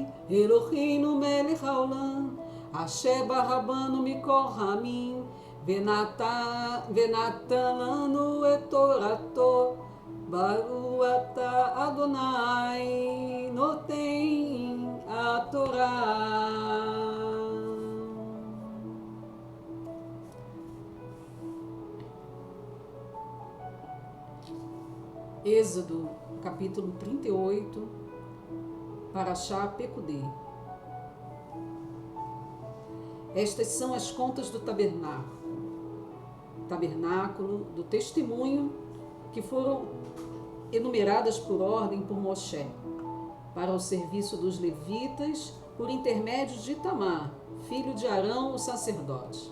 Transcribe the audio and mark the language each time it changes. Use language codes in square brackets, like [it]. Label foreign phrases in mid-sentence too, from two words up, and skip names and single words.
[he] אלוהינו מלך העולם, אשר בחר בנו מכל העמים, ונתן לנו את תורתו, ברוך אתה אדוני נותן התורה. [pt] Êxodo, capítulo 38, Parashá Pekudei. Estas são as contas do tabernáculo do testemunho, que foram enumeradas por ordem por Moshe, para o serviço dos levitas, por intermédio de Itamar, filho de Arão, o sacerdote.